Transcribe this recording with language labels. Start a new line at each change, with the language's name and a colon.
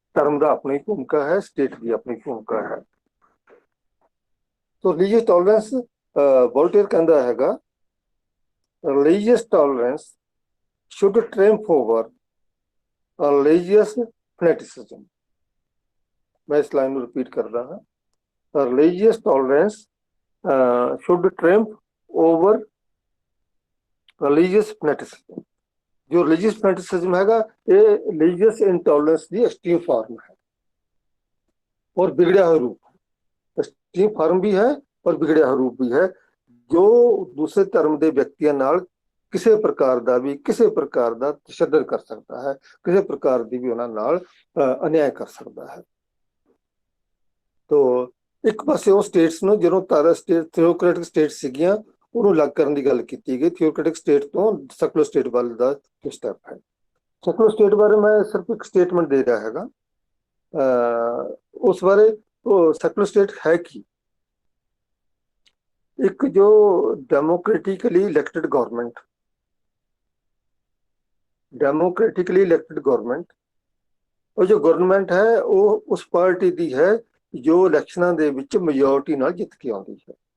Punjabi: ਧਰਮ ਦਾ ਆਪਣੀ ਭੂਮਿਕਾ ਹੈ, ਸਟੇਟ ਦੀ ਆਪਣੀ ਭੂਮਿਕਾ ਹੈ। ਸੋ ਰਿਲੀਜੀਅਸ ਟੋਲਰੈਂਸ, ਵੋਲਟੇਅਰ ਕਹਿੰਦਾ ਹੈਗਾ, religious tolerance
English: should triumph over religious fanaticism।
Hindi: मैं इस लाइन को रिपीट कर रहा हूँ,
English: religious tolerance should triumph over religious fanaticism।
Hindi: जो
English: religious fanaticism
Hindi: हैगा, ये
English: religious intolerance
Hindi: की एक्सट्रीम फॉर्म है और बिगड़ा हुआ रूप। एक्सट्रीम फॉर्म भी है और बिगड़ा हुआ रूप भी है, जो दूसरे धर्म के व्यक्तियों नाल
Punjabi: ਕਿਸੇ ਪ੍ਰਕਾਰ ਦਾ ਵੀ, ਕਿਸੇ ਪ੍ਰਕਾਰ ਦਾ ਤਸ਼ੱਦਦ ਕਰ ਸਕਦਾ ਹੈ, ਕਿਸੇ ਪ੍ਰਕਾਰ ਦੀ ਵੀ ਉਹਨਾਂ ਨਾਲ ਅਨਿਆਏ ਕਰ ਸਕਦਾ ਹੈ। ਤੋ ਇੱਕ ਪਾਸੇ ਉਹ ਸਟੇਟਸ ਨੂੰ, ਜਦੋਂ ਥਿਓਕ੍ਰੈਟਿਕ ਸਟੇਟ ਸੀਗੀਆਂ, ਉਹਨੂੰ ਅਲੱਗ ਕਰਨ ਦੀ ਗੱਲ ਕੀਤੀ ਗਈ। ਥਿਓਕ੍ਰੈਟਿਕ ਸਟੇਟ ਤੋਂ ਸੈਕੂਲਰ ਸਟੇਟ ਵੱਲ ਦਾ ਜੋ ਸਟੈਪ ਹੈ। ਸੈਕੂਲਰ ਸਟੇਟ ਬਾਰੇ ਮੈਂ ਸਿਰਫ ਇੱਕ ਸਟੇਟਮੈਂਟ ਦੇ ਰਿਹਾ ਹੈਗਾ, ਉਸ ਬਾਰੇ। ਉਹ ਸੈਕੂਲਰ ਸਟੇਟ ਹੈ ਕੀ? ਇੱਕ ਜੋ democratically elected government, democratically elected government, और जो गवर्नमेंट है वो उस पार्टी दी है जो इलेक्शनां दे विच मेजोरिटी नाल जित के आउंदी है।